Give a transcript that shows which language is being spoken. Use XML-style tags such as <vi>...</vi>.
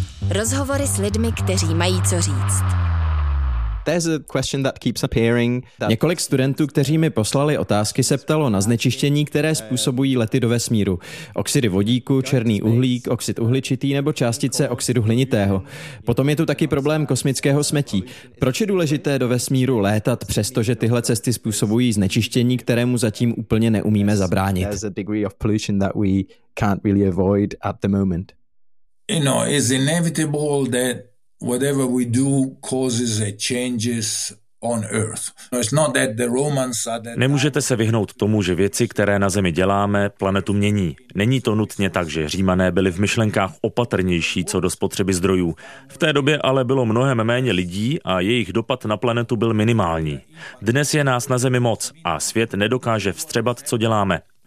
<cs>Rozhovory s lidmi, kteří mají co říct.</cs> <en>There's a question that keeps appearing.</en> <cs>Několik studentů, kteří mi poslali otázky, se ptalo na znečištění, které způsobují lety do vesmíru. Oxidy vodíku, černý uhlík, oxid uhličitý nebo částice oxidu hlinitého. Potom je tu taky problém kosmického smetí. Proč je důležité do vesmíru létat, přestože tyhle cesty způsobují znečištění, kterému zatím úplně neumíme zabránit?</cs> <en>There's a degree of pollution that we can't really avoid at the moment. You know, it's inevitable that whatever we do causes a changes on earth. No, it's not that the Romans are that.</en> <cs>Nemůžete se vyhnout tomu, že věci, které na Zemi děláme, planetu mění. Není to nutně tak, že Římané byli v myšlenkách opatrnější co do spotřeby zdrojů. V té době ale bylo mnohem méně lidí a jejich dopad na planetu byl minimální. Dnes je nás na Zemi moc a svět nedokáže vstřebat, co děláme.</cs>